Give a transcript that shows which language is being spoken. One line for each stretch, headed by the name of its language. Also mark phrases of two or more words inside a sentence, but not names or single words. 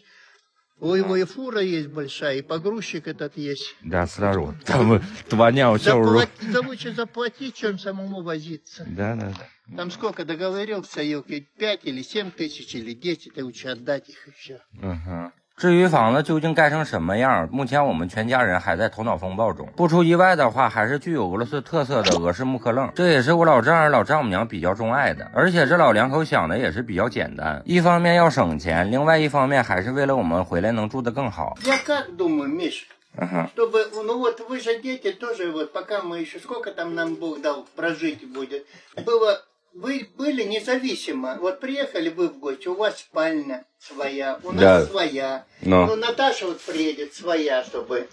Russian: У него и фура есть большая, и погрузчик этот есть. Да, сразу. Там твоня все уже. Лучше заплатить, чем самому возиться. Да. Там сколько договорился, 5 или 7 тысяч, или 10, и лучше отдать их и все. Ага.
Chinese: 至于房子究竟盖成什么样，目前我们全家人还在头脑风暴中。不出意外的话，还是具有俄罗斯特色的俄式木刻楞，这也是我老丈人老丈母娘比较钟爱的。而且这老两口想的也是比较简单，一方面要省钱，另外一方面还是为了我们回来能住得更好。
Russian: Я как думаю, Миш, чтобы, ну вот вы же дети тоже, вот пока мы еще, сколько там нам Бог дал прожить будет, было... Вы были независимо. Вот приехали вы в гости, у вас спальня своя, у нас своя. Ну, Наташа вот приедет своя, чтобы...